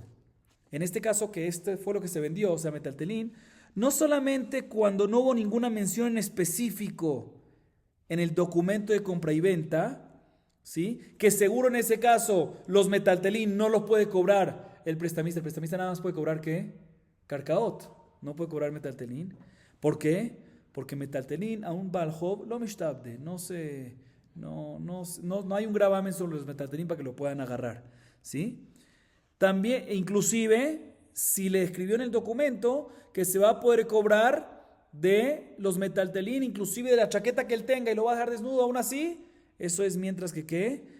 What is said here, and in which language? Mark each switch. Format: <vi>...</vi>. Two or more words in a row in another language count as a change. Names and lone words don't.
<es>En este caso, que este fue lo que se vendió, o sea, metaltelín, no solamente cuando no hubo ninguna mención en específico en el documento de compra y venta, ¿sí? Que seguro en ese caso los metaltelín no los puede cobrar el prestamista nada más puede cobrar ¿qué? Carcaot, no puede cobrar metaltelín. ¿Por qué? Porque metaltelín a un</es> <arc>בעל חוב לא משתעבדי,</arc> <es>no hay un gravamen sobre los metaltelín para que lo puedan agarrar, ¿sí? También, inclusive, si le escribió en el documento que se va a poder cobrar de los metaltelín, inclusive de la chaqueta que él tenga y lo va a dejar desnudo aún así, eso es mientras que ¿qué?</es>